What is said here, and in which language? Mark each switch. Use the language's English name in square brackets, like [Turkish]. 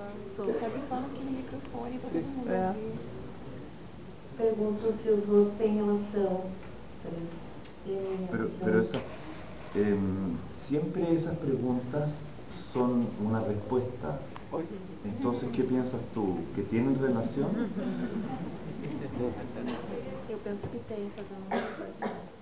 [Portuguese] Estou observando aqui no microfone para todo mundo É. ouvir. Pergunto se os rostos têm relação. [Spanish] Pero siempre esas preguntas son una respuesta. Entonces, ¿qué piensas tú? ¿Que tienen relación? [Portuguese] Eu penso que tem, fazendo uma resposta.